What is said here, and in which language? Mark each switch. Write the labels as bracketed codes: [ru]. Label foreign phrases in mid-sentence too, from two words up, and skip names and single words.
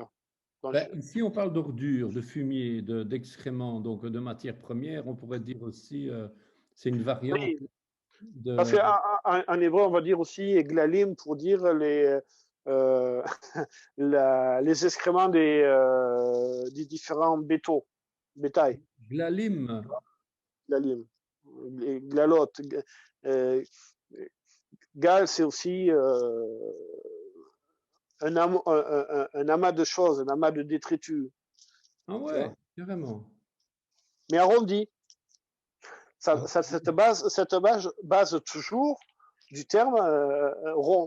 [fr] Ben, ici, on parle d'ordures, de fumier, d'excréments, donc de matières premières. On pourrait dire aussi, c'est une variante Oui, parce de qu'en hébreu, on va dire aussi glalim pour dire euh, les excréments des différents bétails. glalim. [he] גללים, גללות. [fr] Euh, gal, c'est aussi un amas de choses, un amas de détritus, Ah tu ouais, vois, carrément. mais arrondi. Ah, Base toujours du terme rond,